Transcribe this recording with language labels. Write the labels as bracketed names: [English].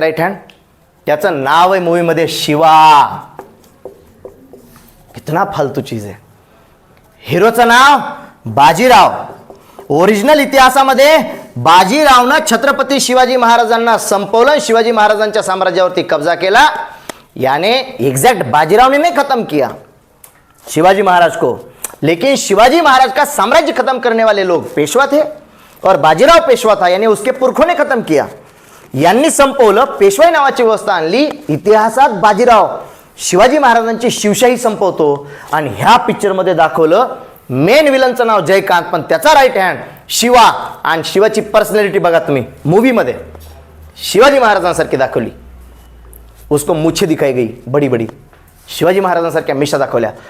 [Marathi] Right hand, त्याचं नाव आहे मूवीमध्ये शिवा। कितना फालतू चीज आहे। हिरोचं नाव बाजीराव। ओरिजिनल इतिहासामध्ये बाजीरावनं छत्रपती शिवाजी महाराजांना संपवलं, शिवाजी महाराजांच्या साम्राज्यावरती कब्जा केला। [Hindi] याने एग्जैक्ट बाजीराव ने नहीं खत्म किया शिवाजी महाराज को, लेकिन शिवाजी महाराज का साम्राज्य खत्म करने वाले लोग पेशवा थे और बाजीराव पेशवा था, यानी उसके पुरखों ने खत्म किया। [Marathi] यांनी संपवलं, पेशवाई नावाची व्यवस्था आणली। इतिहासात बाजीराव शिवाजी महाराजांची शिवशाही संपवतो आणि ह्या पिक्चर मध्ये दाखवलं मेन विलनचं नाव जयकांत, पण त्याचा राईट हँड शिवा। आणि शिवाची पर्सनॅलिटी बघा तुम्ही, मूवी मध्ये शिवाजी महाराजांसारखी दाखवली, [Hindi] उसको मुछे दिखाई गई बड़ी बड़ी, [Marathi] शिवाजी महाराजांसारख्या मिशा दाखवल्या।